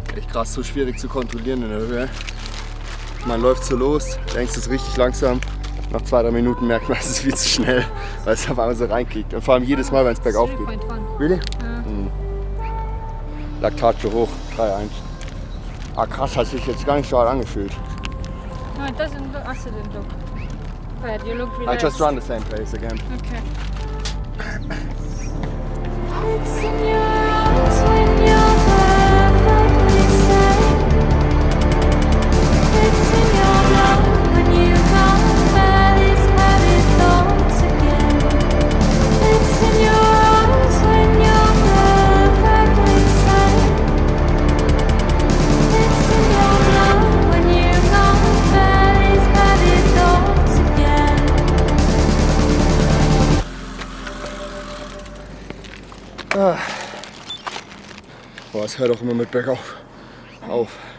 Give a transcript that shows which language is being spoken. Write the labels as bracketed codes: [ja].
[de] krass, so schwierig zu kontrollieren in der Höhe. Man läuft so los, denkst es ist richtig langsam. Nach 2-3 Minuten merkt man, es ist viel zu schnell, weil es auf einmal so reinkickt. Und vor allem jedes Mal, wenn es bergauf geht. 3.1. [en] Really? [de] Ja. Laktat zu hoch, 3-1. Ah krass, hat sich jetzt gar nicht so hart angefühlt. [en] No, it doesn't look. I didn't look bad. You look I relaxed. just run the same pace again. Okay. It's in your eyes when you're perfectly safe. It's in your blood when you can't bear these heavy thoughts again. It's in your eyes when you're perfectly safe. It's in your blood when you can't bear these heavy thoughts again. [de] Boah, es hört auch immer mit bergauf auf.